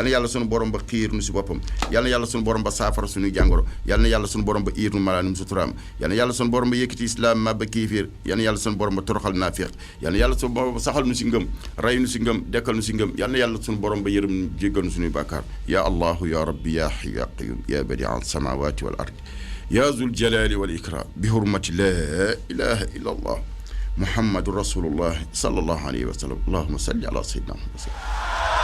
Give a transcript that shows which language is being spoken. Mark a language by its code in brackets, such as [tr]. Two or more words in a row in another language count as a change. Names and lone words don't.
[wo] na yàlla sunu borom ba xiir nu si boppam yàlla na yàlla sunu borom ba saafara suñuy jàngoro yàlla na yàlla sunu borom ba iir nu malaanum suturaam yàlla na yàlla sunu borom ba yëkkati islam ma ba kiifir yàlla na yàlla sunu borom ba toroxal naafiq yàlla na yàlla sunu borom ba saxal nu si ngëm ray nu si ngëm dekkal nu si ngëm yàlla na yàlla sunu borom ba yërëm jéggal nu suñuy bàkkaar ya [ar] الله يا رب يا حي يا قيوم يا بديع السماوات والأرض يا ذا الجلال والإكرام بحرمة لا إله إلا الله محمد رسول الله صلى الله عليه وسلم اللهم صل على سيدنا محمد